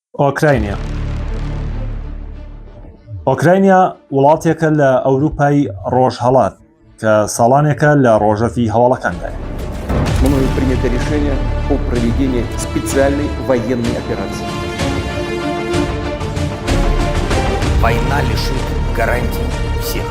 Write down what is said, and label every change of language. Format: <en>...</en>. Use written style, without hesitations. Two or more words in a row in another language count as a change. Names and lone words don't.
<ckb>ئۆکراینیا وڵاتێکە لە ئەوروپای ڕۆژهەڵات کە ساڵانێکە لە ڕۆژەفی هەواڵەکاندایە.</ckb> <ru>Мною принято решение о проведении специальной военной операции. Война лишит гарантий всех.</ru>